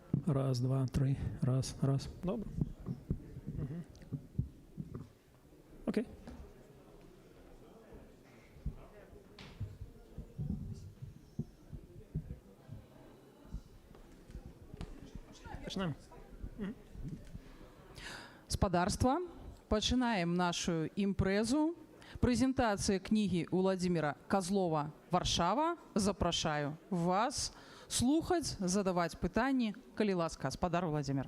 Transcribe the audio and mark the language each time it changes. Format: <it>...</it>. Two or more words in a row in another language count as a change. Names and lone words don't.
<uk>Раз, два, три. Раз, раз. Добре. Окей. Починаємо.</uk> <be>Спадарства, пачынаем нашу імпрэзу. Прэзентацыя кнігі Уладзіміра Казлова «Варшава». Запрашаю вас слухаць, задаваць пытанні. Калі ласка, спадар Уладзімір.</be>